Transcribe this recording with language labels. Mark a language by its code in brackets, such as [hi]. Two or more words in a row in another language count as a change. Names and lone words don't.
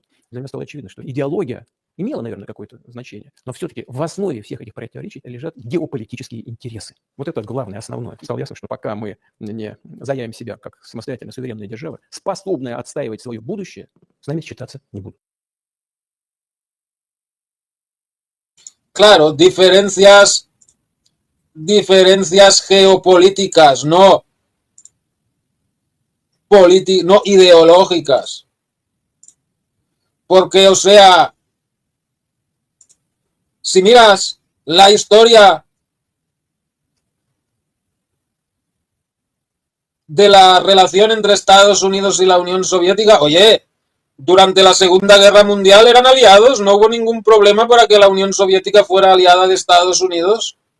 [ru] Для меня стало очевидно, что идеология имела, наверное, какое-то значение, но все-таки в основе всех этих противоречий лежат геополитические интересы. Вот это главное, основное. Стало ясно, что пока мы не заявим себя как самостоятельная суверенная держава, способная отстаивать свое будущее, с нами считаться не будут. [es] Claro, diferencias geopolíticas, no ideológicas. Porque, o sea, si miras la historia de la relación entre Estados Unidos y la Unión Soviética, oye, durante la Segunda Guerra Mundial eran aliados, no hubo ningún problema para que la Unión Soviética fuera aliada de Estados Unidos.